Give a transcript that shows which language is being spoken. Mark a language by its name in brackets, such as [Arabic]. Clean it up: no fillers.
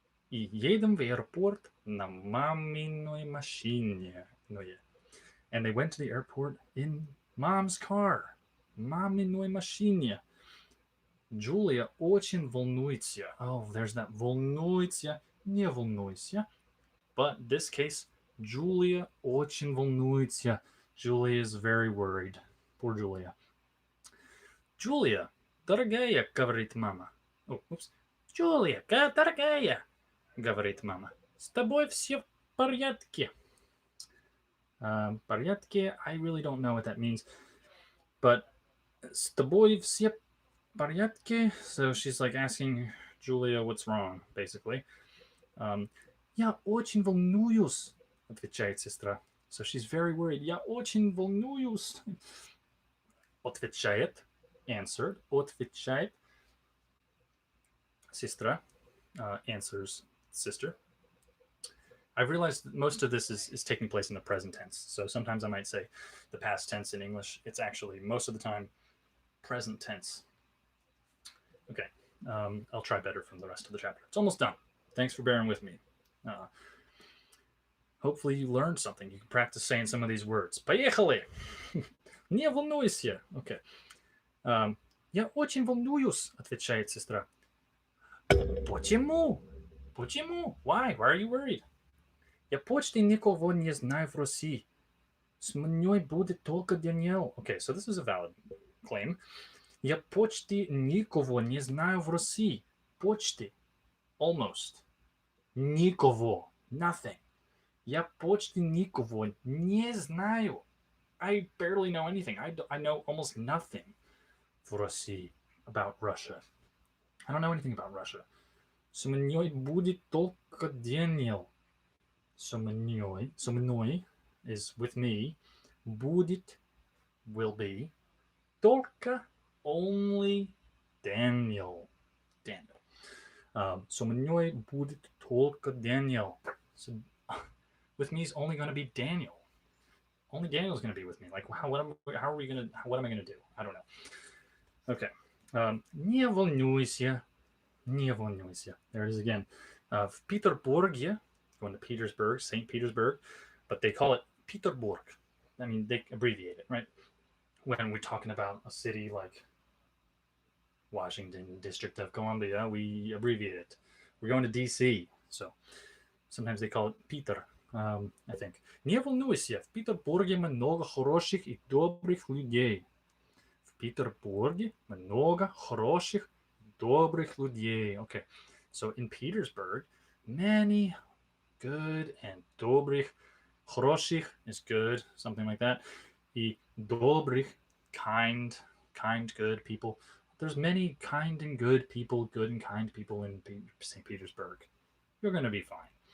[Russian] И едем в аэропорт на маминой машине. [English] And they went to the airport in mom's car. [Russian] Маминой машине. Julia очень волнуется. [English] There's that [Russian] волнуется, не волнуйся. [English] But in this case, Julia [Russian] очень волнуется. [English] Julia is very worried. Poor Julia. [Russian] Julia, дорогая, говорит мама. Julia, дорогая, говорит мама. С тобой все в порядке. Порядке, [English] I really don't know what that means. But [Russian] с тобой все в порядке? [English] So she's like asking Julia what's wrong, basically. [Russian] Я очень волнуюсь, отвечает сестра. [English] So she's very worried. [Russian] Я очень волнуюсь. Отвечает, [English] answered, [Russian] отвечает. Сестра, [English] answers sister. I've realized that most of this is taking place in the present tense. So sometimes I might say the past tense in English. It's actually, most of the time, present tense. Okay, I'll try better from the rest of the chapter. It's almost done. Thanks for bearing with me. Hopefully you learned something. You can practice saying some of these words. [Russian] Поехали! Не волнуйся. Okay. Я очень волнуюсь, отвечает сестра. Почему? Почему? [English] Why? Why are you worried? [Russian] Я почти никого не знаю в России. С мной будет только Daniel. [English] Okay, so this is a valid claim. [Russian] Я почти никого не знаю в России. Почти. [English] Almost. [Russian] Никого. [English] Nothing. [Russian] Я почти никого не знаю. [English] I barely know anything. I know almost nothing [Russian] в России [English] about Russia. I don't know anything about Russia. [Russian] Со мной будет только Daniel. Со мной [English] is with me. [Russian] Будет, [English] will be. [Russian] Только, [English] only Daniel. Daniel. [Russian] Со мной будет только [English] Daniel. So, with me is only going to be Daniel. only Daniel's going to be with me. Like, how are we going to, what am I going to do? I don't know. Okay. [Russian] Не волнуйся, не волнуйся. [English] There it is again. [Russian] В Петербурге, [English] going to Petersburg, St. Petersburg, but they call it Peterburg. I mean, they abbreviate it, right? When we're talking about a city like Washington, District of Columbia, we abbreviate it. We're going to DC, so sometimes they call it Peter, I think. [Russian] Не волнуйся, в Петербурге много хороших и добрых людей. В Петербурге много хороших, добрых людей. [English] Okay, so in Petersburg, many good and [Russian] добрых, хороших [English] is good, something like that. [Russian] И добрых, [English] kind, good people. There's many kind and good people, good and kind people in St. Petersburg. You're going to be fine.